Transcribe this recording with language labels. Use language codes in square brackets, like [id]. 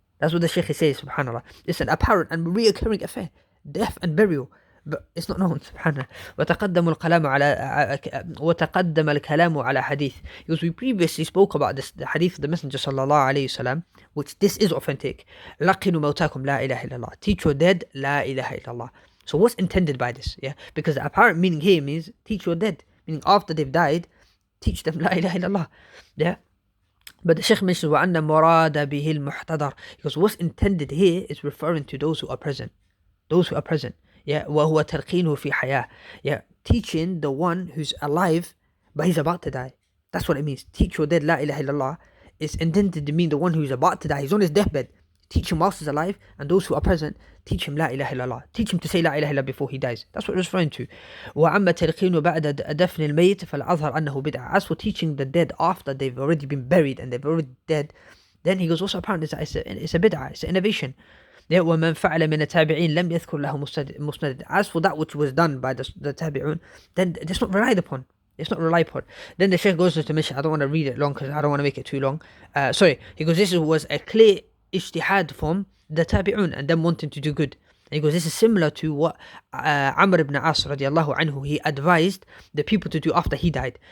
[en] That's what the Shaykh says, subhanAllah. It's an apparent and reoccurring affair, death and burial. But it's not known, subhanAllah. [ar] وتقدم الكلام على حديث, [en] because we previously spoke about this, the hadith of the Messenger sallallahu alayhi wasallam, which this is authentic. [ar] لقنوا موتاكم لا إله إلا الله. [en] Teach your dead [ar] لا إله إلا الله. [en] So what's intended by this? Yeah, because the apparent meaning here means teach your dead, meaning after they've died, teach them [ar] لا إله إلا الله. [en] Yeah. But the Shaykh mentions [ar] وأن مراد به المحتضر, [en] because what's intended here is referring to those who are present. Those who are present. [ar] Yeah, وهو تلقينه في حياة. [en] Yeah, teaching the one who's alive but he's about to die. That's what it means. Teach your dead La ilaha illallah is intended to mean the one who's about to die. He's on his deathbed. Teach him whilst he's alive, and those who are present, teach him La ilaha illallah. Teach him to say La ilaha illallah before he dies. That's what it's referring to. [ar] وأما تلقينه بعد دفن الميت فالأظهر أنه بدعة. [en] As for teaching the dead after they've already been buried and they've already dead, then he goes, what's apparent is that it's a bid'ah, it's an innovation. [ar] ومن فعل من التابعين لم يذكر له مستند. [en] As for that which was done by the tabi'un, then it's not relied upon. It's not relied upon. Then the Shaykh goes to mention, I don't want to read it long because I don't want to make it too long. He goes, this was a clear ijtihad from the tabi'un and them wanting to do good. And he goes, this is similar to what Amr ibn As radiallahu anhu, he advised the people to do after he died.